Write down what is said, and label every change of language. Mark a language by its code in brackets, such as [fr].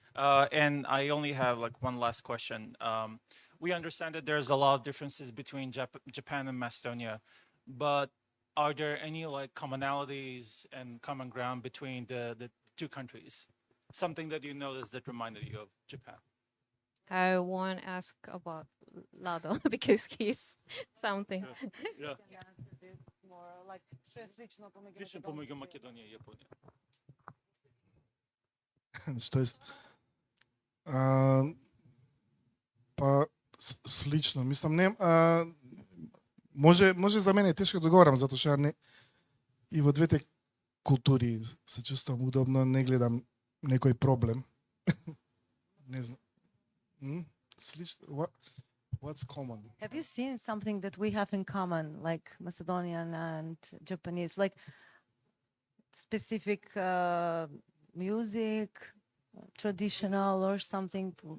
[en] And I only have one last question. We understand that there's a lot of differences between Japan and Macedonia, but are there any commonalities and common ground between the two countries? Something that you noticed that reminded you of Japan? I want to ask about Lado because he's something. Yeah. More like [mk] што е слично Слично помеѓу Македонија и Јапонија. Што е па слично, мислам не може за мене тешко да говорам затоа што не и во двете култури се чувствувам удобно, не гледам некој проблем. Не знам. Слично, [en] what's common? Have you seen something that we have in common, like Macedonian and Japanese, like specific music traditional or something?